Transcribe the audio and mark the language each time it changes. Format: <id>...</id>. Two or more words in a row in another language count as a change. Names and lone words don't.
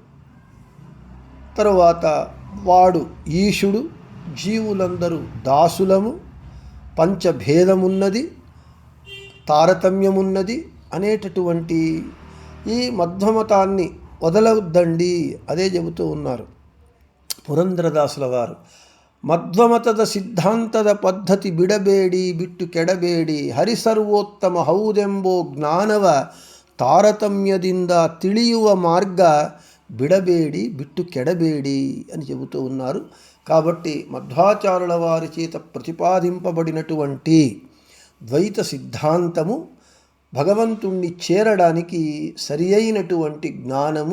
<te>తరువాత వాడు ఈశుడు, జీవులందరూ దాసులము, పంచభేదమున్నది, తారతమ్యమున్నది అనేటటువంటి ఈ మధ్వమతాన్ని వదలవద్దండి, అదే చెబుతూ ఉన్నారు పురంధరదాసుల వారు.</te> <kn>ಮಧ್ವಮತದ ಸಿದ್ಧಾಂತದ ಪದ್ಧತಿ ಬಿಡಬೇಡಿ ಬಿಟ್ಟು ಕೆಡಬೇಡಿ, ಹರಿಸರ್ವೋತ್ತಮ ಹೌದೆಂಬೋ ಜ್ಞಾನವ తారతమ్యದಿಂದ ತಿಳಿಯುವ ಮಾರ್ಗ ಬಿಡಬೇಡಿ ಬಿಟ್ಟು ಕೆಡಬೇಡಿ</kn> <te>అని చెబుతూ ఉన్నారు. కాబట్టి మధ్వాచార్యుల వారి చేత ప్రతిపాదింపబడినటువంటి ద్వైత సిద్ధాంతము భగవంతుణ్ణి చేరడానికి సరి అయినటువంటి జ్ఞానము.</te>